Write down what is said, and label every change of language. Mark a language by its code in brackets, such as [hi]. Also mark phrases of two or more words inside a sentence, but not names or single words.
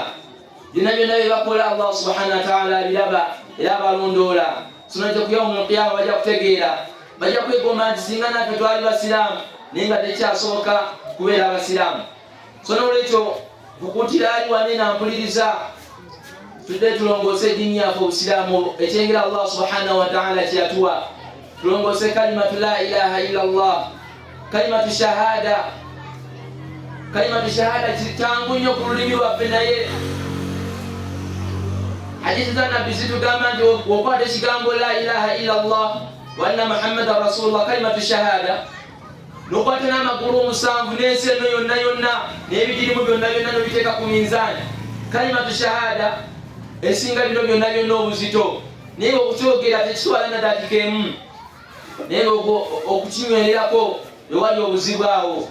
[lg] Byonna bye bakola [ar] الله سبحانه وتعالى [lg] abiraba era abalondoola. So n'ekyo ku [ar] يوم القيامة [lg] bajja kutegeera, bajja kwegomba nti singa naffe twali basiraamu naye nga tekyasoboka kubeera abasiraamu. So n'olwekyo kukuutira ali wane nampuliriza, tudde tulongoose eddiini yaffe Obusiraamu, ekyengera [ar] الله سبحانه وتعالى [lg] kyeyatuwa. [ar] Tulongoose كلمة لا إله إلا الله، كلمة الشهادة. كلمة الشهادة [lg] kitangu nnyo ku lulimi lwaffe, naye hadithi za nabbi zitugamba nti okwata ekigambo [ar] لا إله إلا الله وأن محمدا رسول الله, كلمة الشهادة, [lg] n'okwata n'amagulu 7 n'ensi eno yonna n'ebigirimu byonna n'obiteeka ku minzaani, kalimatu shahada esinga bino byonna obuzito. Naye okukyogera tekitwala na dakiika emu, naye okukinywererako ewali obuzibu awo.